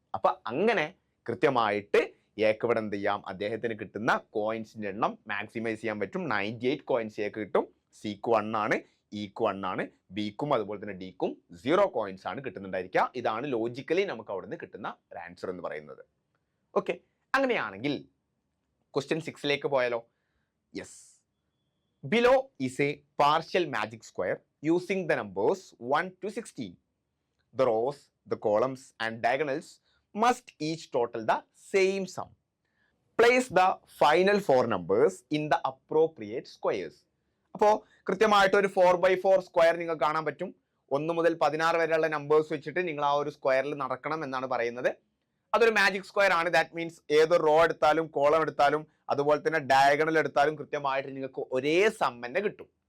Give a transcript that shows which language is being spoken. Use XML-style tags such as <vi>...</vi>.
<ml>അപ്പൊ അങ്ങനെ കൃത്യമായിട്ട് എക്ക് ഇവിടെ എന്ത് ചെയ്യാം, അദ്ദേഹത്തിന് കിട്ടുന്ന കോയിൻസിന്റെ എണ്ണം മാക്സിമൈസ് ചെയ്യാൻ പറ്റും. 98 കോയിൻസ് എക്ക് കിട്ടും. സിക്ക് 1 ആണ്, ഇക്ക് 1 ആണ്, ബിക്കും അതുപോലെ തന്നെ ഡിക്കും 0 കോയിൻസ് ആണ് കിട്ടുന്നുണ്ടായിരിക്കുക. ഇതാണ് ലോജിക്കലി നമുക്ക് അവിടെ നിന്ന് കിട്ടുന്ന ഒരു ആൻസർ എന്ന് പറയുന്നത്. ഓക്കെ, അങ്ങനെയാണെങ്കിൽ ക്വസ്റ്റ്യൻ 6ലേക്ക് പോയാലോ?</ml> <en>Yes. Below is a partial magic square using the numbers 1 to 16. The rows, the columns and diagonals must each total the same sum. Place the final 4 numbers in the appropriate squares.</en> <ml>അപ്പോൾ കൃത്യമായിട്ട് ഒരു 4x4 square നിങ്ങൾക്ക് കാണാൻ പറ്റും. 1 മുതൽ 16 വരെയുള്ള numbers വെച്ചിട്ട് നിങ്ങൾ ആ ഒരു സ്ക്വയറിൽ നടക്കണം എന്നാണ് പറയുന്നത്. അതൊരു മാജിക് സ്ക്വയർ ആണ്.</ml> <en>that means</en> <ml>ഏതൊരു റോ എടുത്താലും കോളം എടുത്താലും അതുപോലെ തന്നെ ഡയഗണൽ എടുത്താലും കൃത്യമായിട്ട് നിങ്ങൾക്ക് ഒരേ സം തന്നെ കിട്ടും.</ml>